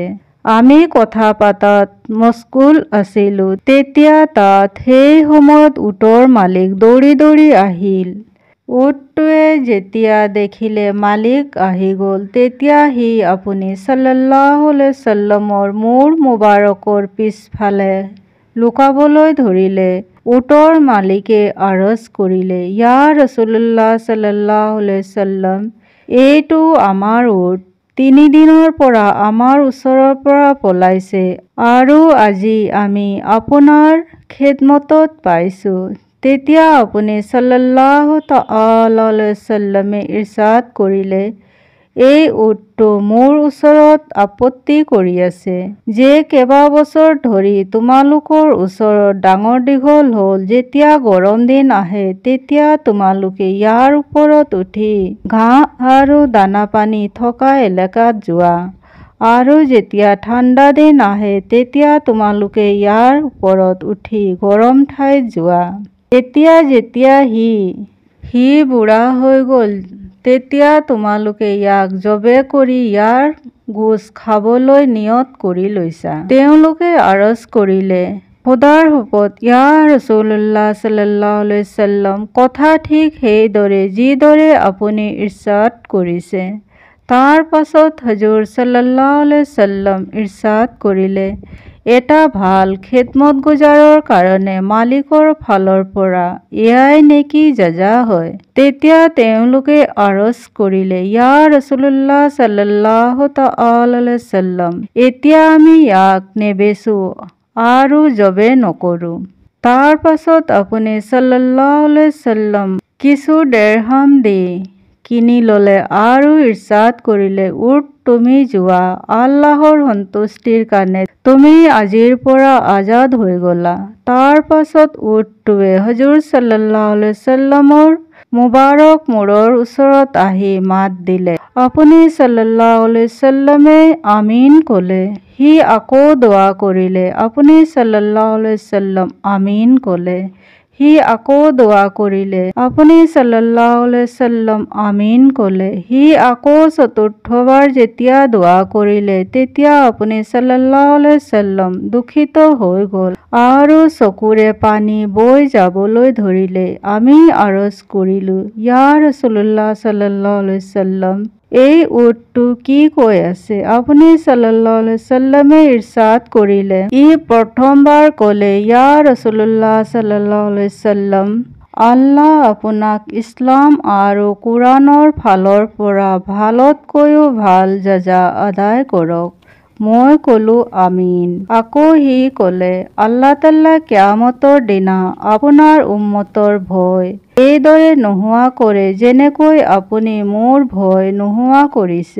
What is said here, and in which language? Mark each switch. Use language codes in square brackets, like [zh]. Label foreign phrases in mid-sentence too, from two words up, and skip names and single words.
[as] আমি কথা পাতাত মছগুল আছিলোঁ, তেতিয়া তাত সেই সময়ত উটৰ মালিক দৌৰি দৌৰি আহিল। উটটোৱে যেতিয়া দেখিলে মালিক আহি গ'ল, তেতিয়া সি আপুনি [ar] صلى الله عليه وسلم [as] মূৰ মুবাৰকৰ পিছফালে লুকাবলৈ ধৰিলে। উটৰ মালিকে আৰজ কৰিলে, [ar] يا رسول الله صلى الله عليه وسلم, [as] এইটো আমাৰ উট 3 দিনৰ পৰা আমাৰ ওচৰৰ পৰা পলাইছে আৰু আজি আমি আপোনাৰ খেদমতত পাইছোঁ। তেতিয়া আপুনি [ar] صلى الله تعالى عليه وسلم [as] ইৰশাদ কৰিলে, এই উটটো মোৰ ওচৰত আপত্তি কৰি আছে যে কেইবাবছৰ ধৰি তোমালোকৰ ওচৰত ডাঙৰ দীঘল হ'ল। যেতিয়া গৰম দিন আহে তেতিয়া তোমালোকে ইয়াৰ ওপৰত উঠি ঘাঁহ আৰু দানা পানী থকা এলেকাত যোৱা, আৰু যেতিয়া ঠাণ্ডা দিন আহে তেতিয়া তোমালোকে ইয়াৰ ওপৰত উঠি গৰম ঠাইত যোৱা। এতিয়া যেতিয়া সি বুঢ়া হৈ গ'ল তেতিয়া তোমালোকে ইয়াক জবে কৰি ইয়াৰ গোছ খাবলৈ নিয়ত কৰি লৈছা। [ar] তেওঁলোকে আৰজ কৰিলে, [as] খোদাৰ শপত [ar] يا رسول الله صلى الله عليه وسلم, [as] কথা ঠিক সেইদৰে যিদৰে আপুনি ইৰশাদ কৰিছে। তাৰ পাছত হজুৰ [ar] صلى الله عليه وسلم [as] ইৰশাদ কৰিলে, এটা ভাল খেদমতগুজাৰৰ কাৰণে মালিকৰ ফালৰ পৰা এয়াই নেকি জাজা হয়? তেতিয়া তেওঁলোকে আৰজ কৰিলে, [ar] يا رسول الله صلى الله تعالى عليه وسلم, [as] এতিয়া আমি ইয়াক নেবেচো আৰু জবে নকৰো। তাৰ পাছত আপুনি [ar] صلى الله عليه وسلم [as] কিছু দিৰহাম দি কিনি ল'লে আৰু ইৰশাদ কৰিলে, উট তুমি যোৱা, আল্লাহৰ সন্তুষ্টিৰ কাৰণে তুমি আজিৰ পৰা আজাদ হৈ গ'লা। তাৰ পাছত উটটোৱে হজুৰ [ar] صلى الله عليه وسلم [as] মুবাৰক মূৰৰ ওচৰত আহি মাত দিলে। আপুনি [ar] صلى الله عليه وسلم [as] আমিন ক'লে। সি আকৌ দোৱা কৰিলে। আপুনি [ar] صلى الله عليه وسلم [as] আমিন ক'লে। সি আকৌ দোৱা কৰিলে। আপুনি [ar] صلى الله عليه وسلم [as] আমিন ক'লে। সি আকৌ চতুৰ্থবাৰ যেতিয়া দোৱা কৰিলে তেতিয়া আপুনি [ar] صلى الله عليه وسلم [as] দুখিত হৈ গ'ল আৰু চকুৰে পানী বৈ যাবলৈ ধৰিলে। আমি আৰজ কৰিলোঁ, [ar] يا رسول الله صلى الله عليه وسلم, [as] এই উটটো কি কৈ আছে? আপুনি [ar] صلى الله عليه وسلم [as] ইৰশাদ কৰিলে, ই প্ৰথমবাৰ ক'লে, [ar] يا رسول الله صلى الله عليه وسلم, [as] আল্লাহ আপোনাক ইছলাম আৰু কুৰাণৰ ফালৰ পৰা ভালতকৈও ভাল জাজা আদায় কৰক। মই ক'লো আমিন। আকৌ সি ক'লে, [ar] الله تعالى [as] কিয়ামতৰ দিনা আপোনাৰ উম্মতৰ ভয় এইদৰে নোহোৱা কৰে যেনেকৈ আপুনি মোৰ ভয় নোহোৱা কৰিছে।